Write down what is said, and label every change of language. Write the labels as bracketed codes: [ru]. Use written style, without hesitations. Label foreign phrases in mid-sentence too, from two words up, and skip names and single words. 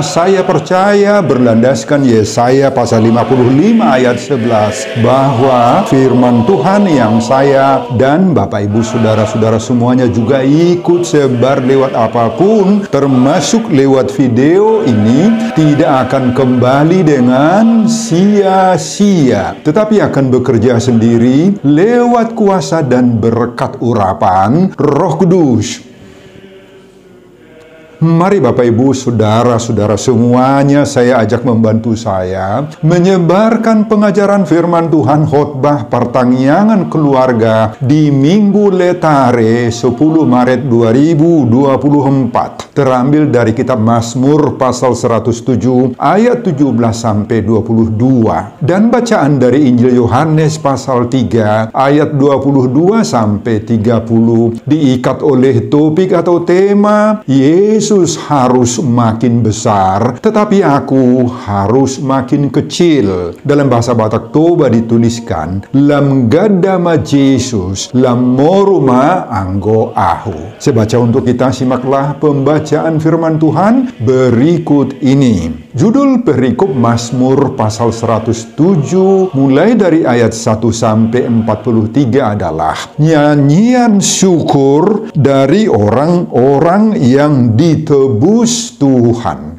[id] saya percaya berlandaskan Yesaya pasal 55 ayat 11 bahwa firman Tuhan yang saya dan Bapak Ibu saudara-saudara semuanya juga ikut sebar lewat apapun termasuk lewat video ini tidak akan kembali dengan sia-sia, tetapi akan bekerja sendiri lewat kuasa dan berkat urapan Roh Kudus. Mari Bapak Ibu, saudara-saudara semuanya, saya ajak membantu saya menyebarkan pengajaran firman Tuhan khotbah pertangyangan keluarga di Minggu Letare 10 Maret 2024. Terambil dari kitab Mazmur pasal 107 ayat 17 sampai 22 dan bacaan dari Injil Yohanes pasal 3 ayat 22 sampai 30 diikat oleh topik atau tema Yesus harus makin besar, tetapi aku harus makin kecil. Dalam bahasa Batak Toba dituliskan, [bbc] Lam gadama Yesus, lam moruma anggo ahu. [id] Saya baca untuk kita, simaklah pembacaan firman Tuhan berikut ini. Judul perikop Mazmur pasal 107 mulai dari ayat 1 sampai 43 adalah nyanyian syukur dari orang-orang yang ditebus Tuhan.